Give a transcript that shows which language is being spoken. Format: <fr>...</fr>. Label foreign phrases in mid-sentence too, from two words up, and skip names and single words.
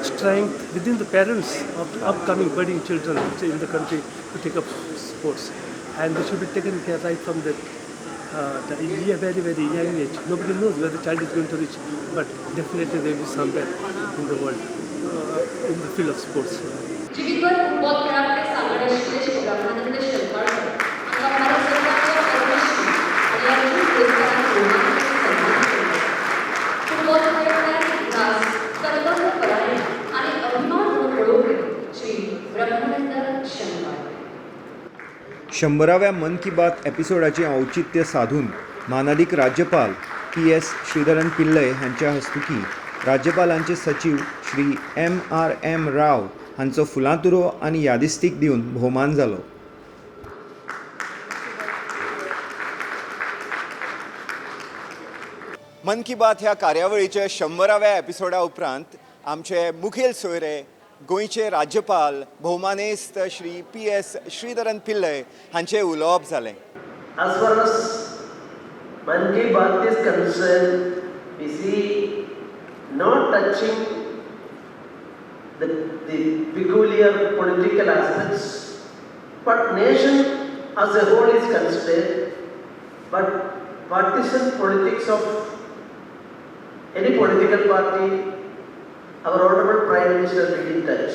<en>strength within the parents of the upcoming budding children in the country to take up sports. And they should be taken care right from the very, very young age. Nobody knows where the child is going to reach, but definitely they will be somewhere in the world, in the field of sports.</en> <mr>जीवितभर फुटबॉल खेळाकडे सांगणे श्रेष्ठ ब्रह्मानंद शंकरकर आता भारत सरकारच्या पद्मश्री आणि अर्जुन पुरस्काराने सन्मानित केले. फुटबॉल खेळाडूंचा इतिहास कर्तव्यपरायण आणि अभिमान म्हणून ओळखले श्री ब्रह्मानंद शंकरकर.</mr> <kok>100व्या मन की बात एपिसोडाचे औचित्य साधून मानाधिक राज्यपाल PS श्रीधरन पिल्लय हांच्या हस्तुकी राज्यपालांचे सचिव श्री M राव हांचो फुलांतुरो आनी यादिस्तीक दिवन भोवमान जालो. मन की बात ह्या कार्यावळीच्या 100व्या एपिसोडा उपरांत आमचे मुखेल सोयरे गोंयचे राज्यपाल भोवमानेस्त श्री PS श्रीधरन पिल्लय हांचे उलोवप जालें.</kok> <en>As far as Man Ki Baat is concerned, we see not touching the peculiar political aspects, but nation as a whole is considered, but partisan politics of any political party, our Honorable Prime Minister didn't touch.</en>